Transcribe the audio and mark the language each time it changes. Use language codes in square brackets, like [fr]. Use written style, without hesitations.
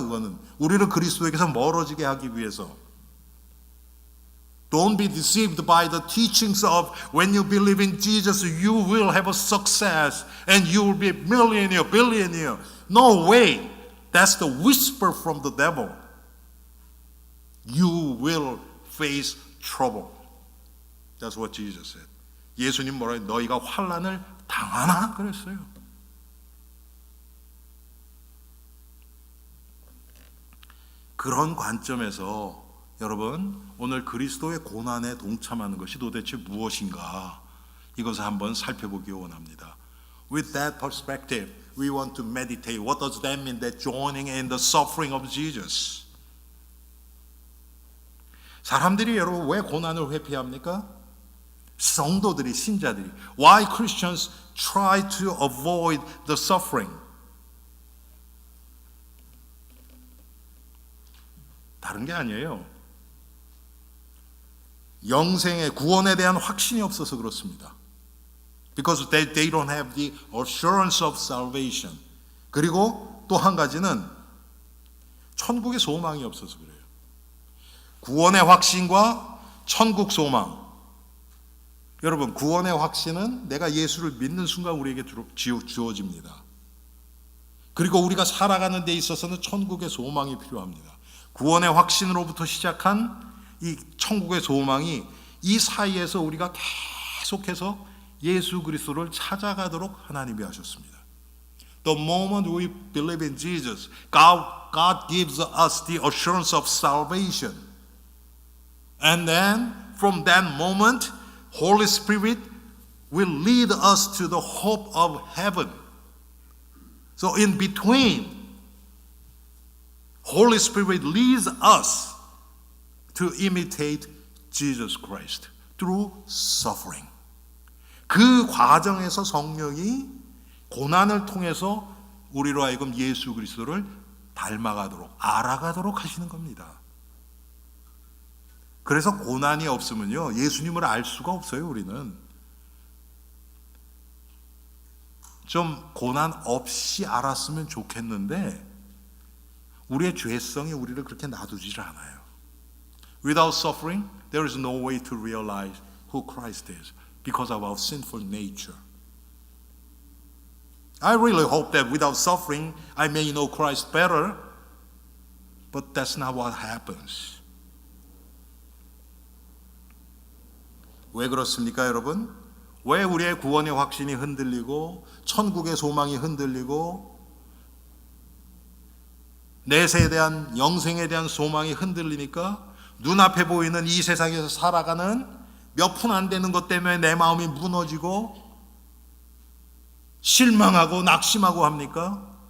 [ko] 그거는 우리를 그리스도에게서 멀어지게 하기 위해서. [en] Don't be deceived by the teachings of when you believe in Jesus, you will have a success and you will be a millionaire, billionaire. No way. That's the whisper from the devil. You will face trouble. That's what Jesus said. [ko] 예수님 뭐라 해요? 너희가 환난을 당하나? 그랬어요. 그런 관점에서 여러분, 오늘 그리스도의 고난에 동참하는 것이 도대체 무엇인가? 이것을 한번 살펴보기 원합니다. [en] With that perspective, we want to meditate. What does that mean? That joining in the suffering of Jesus. [ko] 사람들이 여러분 왜 고난을 회피합니까? 성도들이, 신자들이. [en] Why Christians try to avoid the suffering? [ko] 다른 게 아니에요. 영생의 구원에 대한 확신이 없어서 그렇습니다. Because they don't have the assurance of salvation. 그리고 또 한 가지는 천국의 소망이 없어서 그래요. 구원의 확신과 천국 소망. 여러분, 구원의 확신은 내가 예수를 믿는 순간 우리에게 주어집니다. 그리고 우리가 살아가는 데 있어서는 천국의 소망이 필요합니다. 구원의 확신으로부터 시작한 이 천국의 소망이 이 사이에서 우리가 계속해서 예수 그리스도를 찾아가도록 하나님이 하셨습니다. [en] The moment we believe in Jesus, God gives us the assurance of salvation. And then from that moment, Holy Spirit will lead us to the hope of heaven. So in between, Holy Spirit leads us to imitate Jesus Christ through suffering. [ko] 그 과정에서 성령이 고난을 통해서 우리로 하여금 예수 그리스도를 닮아가도록, 알아가도록 하시는 겁니다. 그래서 고난이 없으면요, 예수님을 알 수가 없어요. 우리는 좀 고난 없이 알았으면 좋겠는데 우리의 죄성이 우리를 그렇게 놔두지를 않아요. [en] Without suffering, there is no way to realize who Christ is because of our sinful nature. I really hope that without suffering, I may know Christ better, but that's not what happens. [ko] 왜 그렇습니까, 여러분? 왜 우리의 구원의 확신이 흔들리고 천국의 소망이 흔들리고 내세에 대한 영생에 대한 소망이 흔들리니까 눈앞에 보이는 이 세상에서 살아가는 몇 푼 안 되는 것 때문에 내 마음이 무너지고 실망하고 낙심하고 합니까?